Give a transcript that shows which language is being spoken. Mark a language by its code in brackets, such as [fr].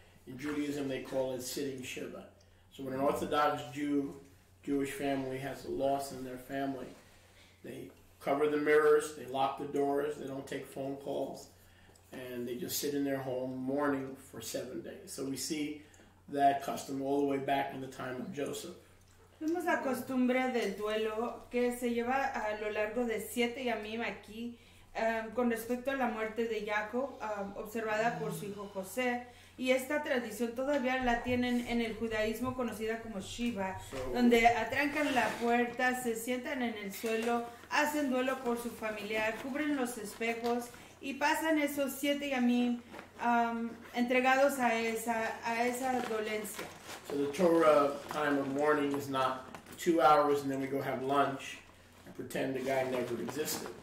[en] In Judaism, they call it sitting Shiva. So when an Orthodox Jewish family has a loss in their family, they cover the mirrors, they lock the doors, they don't take phone calls, and they just sit in their home mourning for 7 days. So we see that custom all the way back in the time of Joseph. [es] Vemos la costumbre del duelo que se lleva a lo largo de 7 yamim aquí con respecto a la muerte de Jacob, observada por su hijo José. Y esta tradición todavía la tienen en el judaísmo conocida como Shiva, donde atrancan la puerta, se sientan en el suelo, hacen duelo por su familiar, cubren los espejos y pasan esos 7 yamim entregados a esa dolencia. [en] So the Torah time of mourning is not 2 hours and then we go have lunch and pretend the guy never existed.